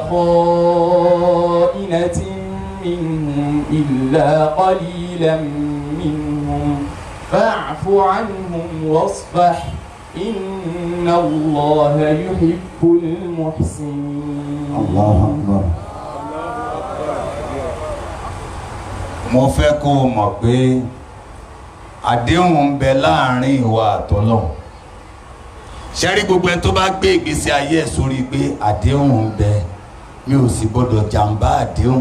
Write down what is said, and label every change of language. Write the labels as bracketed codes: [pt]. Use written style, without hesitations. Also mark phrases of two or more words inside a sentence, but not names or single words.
[ar] خائنة منهم إلا قليلا منهم فاعف عنهم واصفح إن الله يحب المحسنين. الله أكبر. [yo] mo fẹ́ kó o mọ̀ pé àdéhùn ń bẹ láàrin ìwà àtọ́lọ́hun. ṣẹ́rí gbogbo ẹni tó bá gbé ìgbésí ayé ẹ̀ sórí pé àdéhùn ń bẹ mi ò sì gbọ́dọ̀ jàǹbá àdéhùn.